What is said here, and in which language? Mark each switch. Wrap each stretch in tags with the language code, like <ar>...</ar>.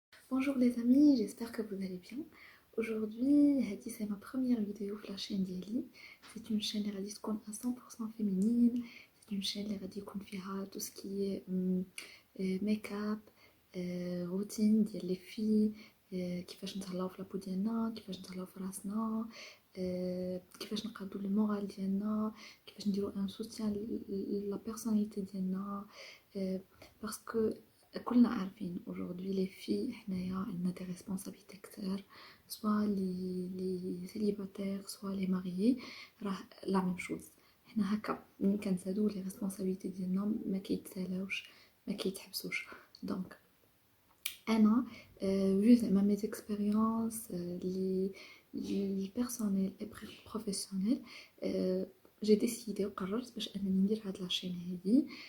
<fr>Bonjour les amis, j'espère que vous allez bien. Aujourd'hui, Hadi, c'est ma première vidéo sur la chaîne d'Eli. C'est une chaîne qui est à 100% féminine. C'est une chaîne qui a tout ce qui est make-up, routine les filles,</fr> <ar>كيفاش نتهلاو في لابو ديالنا، كيفاش نتهلاو في راسنا، كيفاش نقادو المورال ديالنا، كيفاش نديرو ان سوتيان لا بيرسوناليتي ديالنا.</ar> <fr>باسكو</fr> <ar>كلنا عارفين</ar> <fr>aujourd'hui les filles</fr> <ar>حنايا عندنا</ar> <fr>des responsabilités كتير، soit les célibataires soit les mariés، راه la même chose.</fr> <ar>حنا هكا ملي كنزادو les responsabilités ديالنا ما كيتسالاوش ما كيتحبسوش. دونك انا vu زعما</ar> <fr>mes expériences les personnelles et professionnelles، j'ai décidé</fr> <ar>وقررت باش انني ندير هاد لاشين هادي،</ar>